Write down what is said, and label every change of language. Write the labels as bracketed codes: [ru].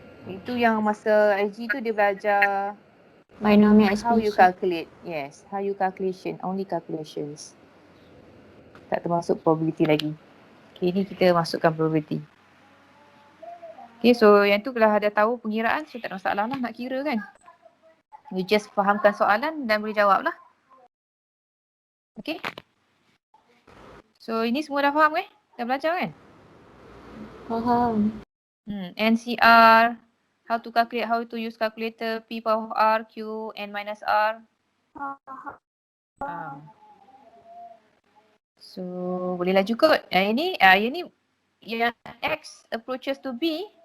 [ms] Itu yang masa IG tu dia belajar Binomial [en] how you expansion. calculate. Yes, how you calculation, only calculations. [ms] Tak termasuk probability lagi. Okay, ni kita masukkan probability. Okay, so yang tu kalau ada tahu pengiraan, so tak ada masalah lah nak kira kan. [en] You just [ms] fahamkan soalan dan boleh jawab lah. Okay. So ini semua dah faham kan? Dah belajar kan? Faham. [en] NCR, how to calculate, how to use calculator, P power of R, Q, N minus R. [ms] So boleh laju kot. Ini yang X [en] approaches to [ms] B.